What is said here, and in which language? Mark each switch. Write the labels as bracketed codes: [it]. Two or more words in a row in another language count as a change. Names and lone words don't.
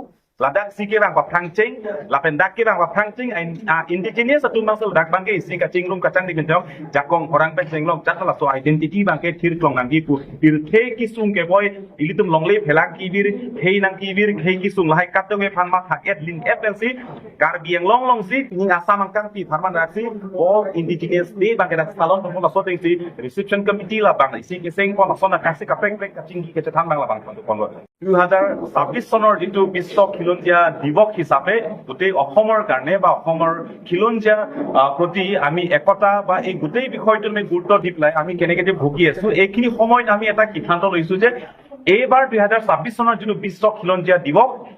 [mjw] ladak sikirang pa phangching lapen dak kirang pa phangching indigenous atum bang so dak bangke isi kacing rum kacang di genjong jakong orang penceng long jak la so identity bangke thir klong nanggi pu bir the kisung ke boy ilitum longle phelang ki bir hei nang ki bir hei kisung lahai katong e phan ma thaket link flc karbiang long si ni asam angkang pi pharman raksi o indigenous day bangke dak salon pon la so teng si [en] reception committee [mjw] la bang isi kiseng pon so na kasi kapek kacing ki ke thang bang la bang pon [as] 2026 চনৰ যেটো বিশ্ব খিলঞ্জীয়া দিৱস হিচাপে গোটেই অসমৰ কাৰণে বা অসমৰ খিলঞ্জীয়া প্ৰতি আমি একতা বা এই গোটেই বিষয়টো আমি গুৰুত্ব দি পেলাই আমি কেনেকৈ ভুগি আছো এইখিনি সময়ত আমি এটা সিদ্ধান্ত লৈছো যে এইবাৰ 2026 চনৰ যেটো বিশ্ব খিলঞ্জীয়া দিৱস